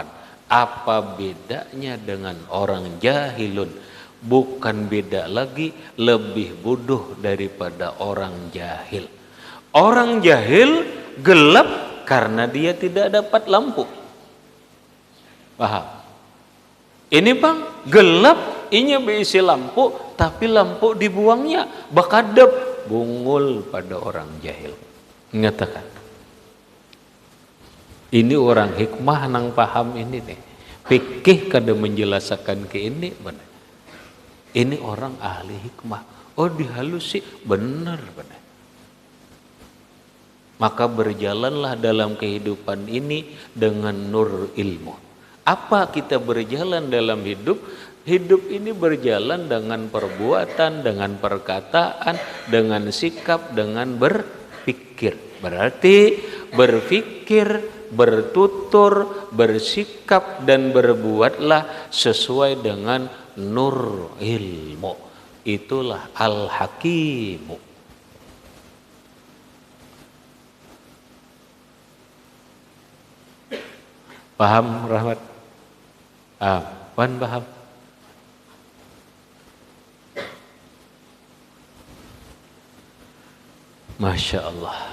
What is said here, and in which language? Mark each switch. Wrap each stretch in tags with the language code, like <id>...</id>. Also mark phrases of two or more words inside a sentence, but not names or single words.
<id>Apa bedanya dengan orang jahilun? Bukan beda lagi, lebih bodoh daripada orang jahil. Orang jahil gelap karena dia tidak dapat lampu. Paham? Ini bang, gelap,</id> <bjn>inya berisi lampu, tapi lampu dibuangnya, bakadep, bungul pada orang jahil.</bjn> <id>Ngatakan. Ini orang hikmah nang paham ini nih. Fikih kada menjelaskan ke ini benar. Ini orang ahli hikmah. Oh dihalusi, benar. Maka berjalanlah dalam kehidupan ini dengan nur ilmu. Apa kita berjalan dalam hidup? Hidup ini berjalan dengan perbuatan, dengan perkataan, dengan sikap, dengan berpikir. Berarti berpikir, bertutur, bersikap dan berbuatlah sesuai dengan nur ilmu. Itulah al-hakimu. Paham Rahmat? Paham? Masya Allah.</id>